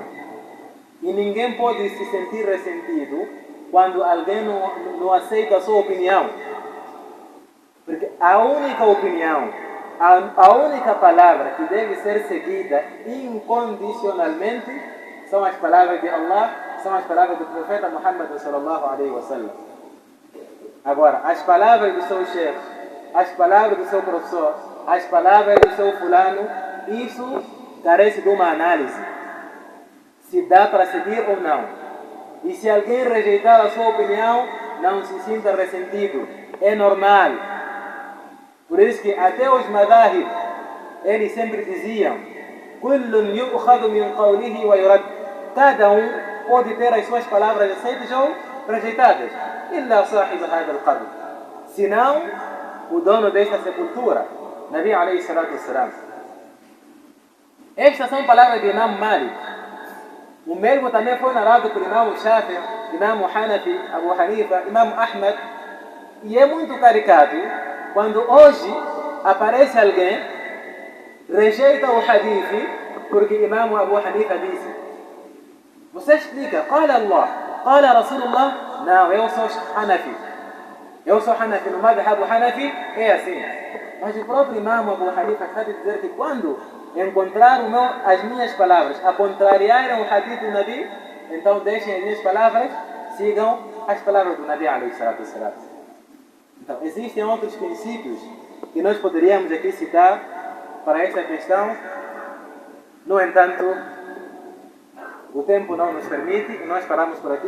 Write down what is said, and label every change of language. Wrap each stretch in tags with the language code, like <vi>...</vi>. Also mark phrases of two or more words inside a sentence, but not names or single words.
<pt>E ninguém pode se sentir ressentido quando alguém não aceita a sua opinião. Porque a única opinião, a única palavra que deve ser seguida incondicionalmente são as palavras de Allah, são as palavras do profeta Muhammad</pt> <ar>صلى الله عليه وسلم.</ar> <pt>Agora, as palavras do seu chefe, as palavras do seu professor, as palavras do seu fulano, isso carece de uma análise. Se dá para seguir ou não. E se alguém rejeitar a sua opinião, não se sinta ressentido. É normal. Por isso que até os madahib, eles sempre diziam:</pt> <ar>"كل يؤخذ من قوله ويرد."</ar> <pt>Cada pode ter as suas palavras aceitas ou rejeitadas.</pt> <ar>إلا صاحب هذا القبر.</ar> <pt>Senão, o dono desta sepultura,</pt> <ar>نبي عليه الصلاة والسلام.</ar> <pt>Estas são palavras de Imam Malik. O mesmo também foi narrado por Imam Shafi'i, Imam Hanafi, Abu Hanifa, Imam Ahmed. E é muito caricato quando hoje aparece alguém, rejeita o hadith, porque Imam Abu Hanifa disse. Você explica,</pt> <ar>قال الله، قال رسول الله.</ar> <pt>Não, eu sou Hanafi. Eu sou Hanafi, no madhab Hanafi é assim. Mas o próprio Imam Abu Hanifa está a dizer que quando encontrar as minhas palavras a contrariarem o hadith do Nabi, então deixem as minhas palavras, sigam as palavras do</pt> <ar>نبي عليه الصلاة والسلام.</ar> <pt>Então, existem outros princípios que nós poderíamos aqui citar para esta questão. No entanto, o tempo não nos permite e nós paramos por aqui.</pt>